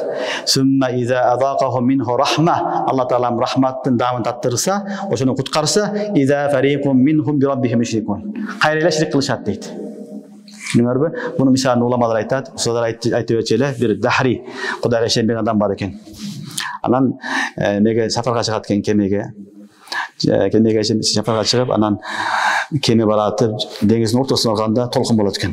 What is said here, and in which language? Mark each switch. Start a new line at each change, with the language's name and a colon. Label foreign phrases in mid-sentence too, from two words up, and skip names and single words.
Arabic: "ثم إذا أذاقهم منه رحمة."
Kyrgyz: Алла Таала рахматтын дамын таттырса, ошону куткарса,
Arabic: "إذا فريق منهم بربهم يشركون."
Kyrgyz: Кайрыла ширк кылышат дейт. Түшүнүңөрбү? Буну мисалын уламалар айтат, устаздар айтып өтчүлө, бир дахри, Кудайга ишенбеген адам бар экен. Анан меге сафарга чыгат экен кемеге. Кемеге сафарга чыгып, анан кеме баратып, деңиздин ортосуна алганда толкун болот экен.